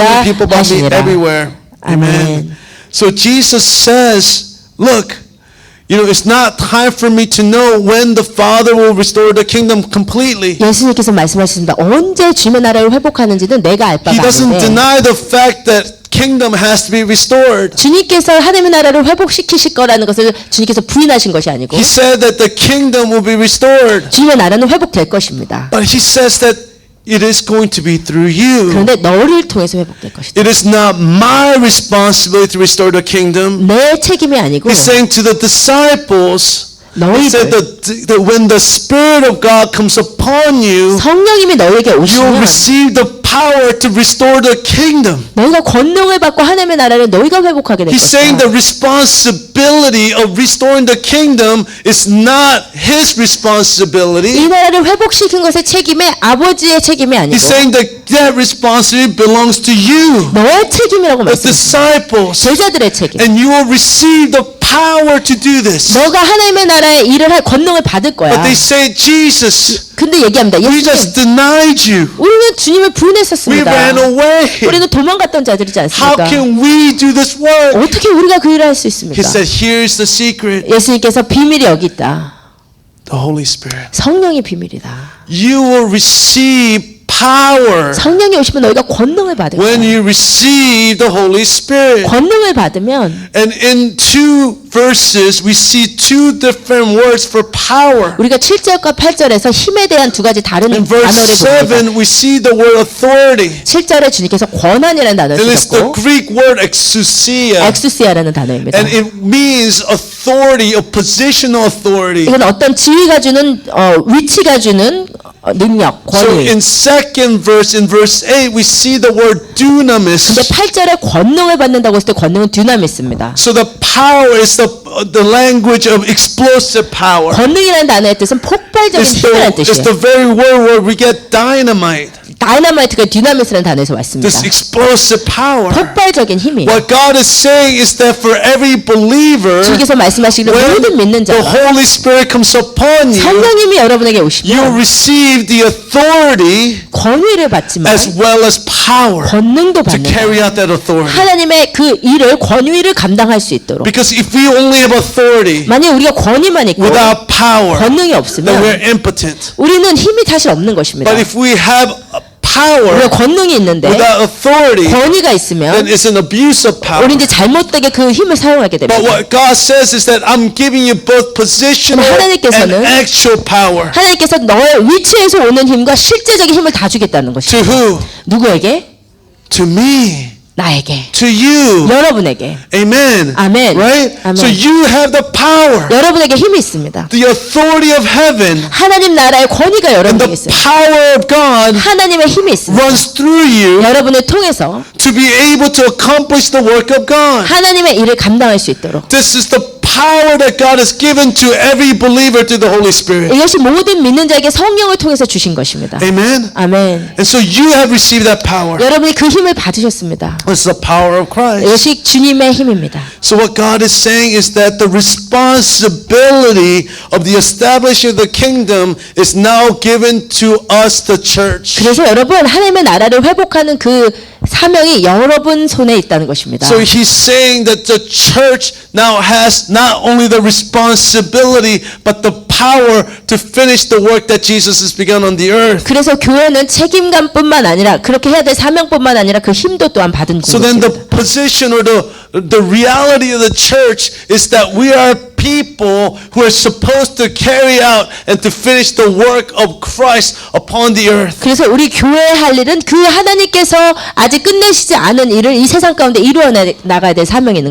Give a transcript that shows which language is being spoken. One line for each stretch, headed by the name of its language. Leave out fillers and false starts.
English: telling people about me
Korean: 하시니라.
English: everywhere.
Korean: 아멘.
English: So Jesus says, look, it's not time for me to know when the Father will restore the kingdom completely.
Korean: 예수님께서 말씀하셨습니다. 언제 주님의 나라를 회복하는지는 내가 알
English: He
Korean: 바가
English: doesn't
Korean: 아닌데
English: deny the fact that kingdom has to be restored.
Korean: 주님께서 하나님의 나라를 회복시키실 거라는 것을 주님께서 부인하신 것이 아니고
English: He said that the kingdom will be restored.
Korean: 주님의 나라는 회복될 것입니다.
English: But he says that it is going to be through you.
Korean: 그런데 너를 통해서 회복될 것이다.
English: It is not my responsibility to restore the kingdom.
Korean: 내 책임이 아니고
English: He's saying to the disciples, he said that when the Spirit of God comes upon you,
Korean: 성령님이 너에게
English: you'll
Korean: 오시면
English: receive the power to restore the kingdom.
Korean: 너희가 권능을 받고 하나님의 나라를 너희가 회복하게 될
English: He's saying
Korean: 것이다.
English: the responsibility of restoring the kingdom is not his responsibility.
Korean: 이 나라를 회복시킨 것의 책임이 아버지의 책임이 아니고
English: He's saying that responsibility belongs to you,
Korean: 너의 책임이라고
English: the
Korean: 말씀하십니다.
English: disciples,
Korean: 제자들의 책임.
English: and you will receive the power to do this.
Korean: 너가 하나님의 나라의 일을 할 권능을 받을 거야.
English: But they say, Jesus,
Korean: 근데 얘기합니다.
English: we
Korean: 예수님,
English: just denied you.
Korean: 우리는 주님을
English: We
Korean: 부인했었습니다.
English: ran away.
Korean: 우리는 도망갔던 자들이지
English: How
Korean: 않습니까?
English: can we do this work?
Korean: 어떻게 우리가 그 일을 할 수
English: He
Korean: 있습니까?
English: said, here's the secret.
Korean: 예수님께서 비밀이 여기 있다.
English: The Holy Spirit.
Korean: 성령이 비밀이다.
English: You will receive power
Korean: 성령이 오시면 너희가 권능을 받을
English: when
Korean: 거야.
English: you receive the Holy Spirit.
Korean: 권능을 받으면
English: And in 2 verses, we see 2 different words for power.
Korean: 우리가 7절과 8절에서 힘에 대한 두 가지 다른
English: In
Korean: 단어를
English: verse
Korean: 봅니다.
English: 7, we see the word authority.
Korean: 7절에 주님께서 권한이라는 단어를
English: And it's the
Korean: 쓰셨고
English: Greek word exousia.
Korean: 엑수시아라는 단어입니다.
English: And it means authority, a positional authority.
Korean: 이건 어떤 지위가 주는 위치가 주는 능력,
English: So
Korean: 권위.
English: in second verse, in verse 8, we see the word
Korean: 근데
English: dunamis.
Korean: 8절에 권능을 받는다고 했을 때 권능은 dynamis입니다.
English: So the power is the language of explosive power.
Korean: 권능이라는 단어의 뜻은 폭발적인 힘이라는
English: It's
Korean: 뜻이에요.
English: the very word where we get dynamite.
Korean: 다이너마이트가 dynamit라는 단어에서 왔습니다.
English: This explosive power.
Korean: 폭발적인 힘이에요.
English: What God is saying is that for every believer,
Korean: 주께서 말씀하시기를 모든 믿는
English: the
Korean: 자가
English: Holy Spirit comes upon you,
Korean: 성령님이 여러분에게
English: you
Korean: 오시면
English: receive the authority
Korean: 권위를 받지만
English: as well as power
Korean: 권능도
English: to
Korean: 받는다.
English: carry out that authority.
Korean: 하나님의 그 일을 권위를 감당할 수 있도록.
English: Because if we only have authority
Korean: 만약 우리가 권위만 있고
English: without power,
Korean: 권능이
English: then
Korean: 없으면
English: we're impotent.
Korean: 우리는 힘이 사실 없는 것입니다.
English: But if we have power
Korean: 우리가 권능이 있는데
English: without authority,
Korean: 권위가
English: then
Korean: 있으면
English: it's an abuse of power.
Korean: 우리 이제 잘못되게 그 힘을 사용하게
English: But
Korean: 됩니다.
English: what God says is that I'm giving you both positional and
Korean: 하나님께서는
English: actual power.
Korean: 하나님께서 너의 위치에서 오는 힘과 실제적인 힘을 다 주겠다는
English: To
Korean: 것입니다.
English: who?
Korean: 누구에게?
English: To me.
Korean: 나에게.
English: To you.
Korean: 여러분에게.
English: Amen.
Korean: 아멘.
English: Right?
Korean: 아멘.
English: So you have the power,
Korean: 여러분에게 힘이 있습니다.
English: the authority of heaven,
Korean: 하나님 나라의 권위가
English: and
Korean: 여러분에게
English: the
Korean: 있어요.
English: power of God
Korean: 하나님의 힘이 있습니다.
English: runs through you
Korean: 여러분을 통해서
English: to be able to accomplish the work of God.
Korean: 하나님의 일을 감당할 수 있도록.
English: This is the power that God has given to every believer through the Holy Spirit.
Korean: 이것이 모든 믿는 자에게 성령을 통해서 주신 것입니다.
English: Amen.
Korean: 아멘.
English: And so you have received that power.
Korean: 여러분이 그 힘을 받으셨습니다.
English: This is the power of Christ.
Korean: 이것이 주님의 힘입니다.
English: So what God is saying is that the responsibility of the establishing of the kingdom is now given to us, the church.
Korean: 그래서 여러분 하나님의 나라를 회복하는 그 사명이 여러분 손에 있다는 것입니다.
English: So he's saying that the church now has not only the responsibility but the power to finish the work that Jesus has begun on the earth.
Korean: 그래서 교회는 책임감뿐만 아니라 그렇게 해야 될 사명뿐만 아니라 그 힘도 또한 받은
English: So then the
Korean: 것입니다.
English: position or the reality of the church is that we are people who are supposed to carry out and to finish the work of Christ upon the earth.
Korean: 그래서 우리 교회의 할 일은 그 하나님께서 아직 끝내시지 않은 일을 이 세상 가운데 이루어 나가야 될 사명이 있는